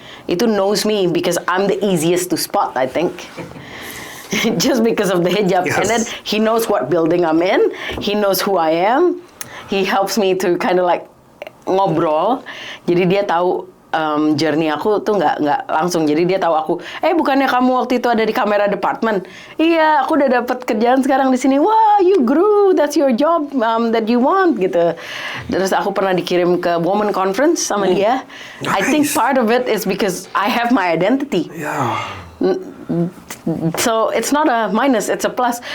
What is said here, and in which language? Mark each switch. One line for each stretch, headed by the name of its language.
English: Itu knows me because I'm the easiest to spot, I think. Just because of the hijab. Yes. And then he knows what building I'm in. He knows who I am. He helps me to kind of like ngobrol.
Indonesian: Jadi dia tahu journey aku tuh nggak langsung. Jadi dia tahu aku, bukannya kamu waktu itu ada di kamera department? Iya, aku udah dapat kerjaan sekarang di sini.
English: Wah, you grew, that's your job that you want, gitu.
Indonesian: Terus aku pernah dikirim ke Women Conference sama dia.
English: Nice. I think part of it is because I have my identity. Yeah. So it's not a minus, it's a plus.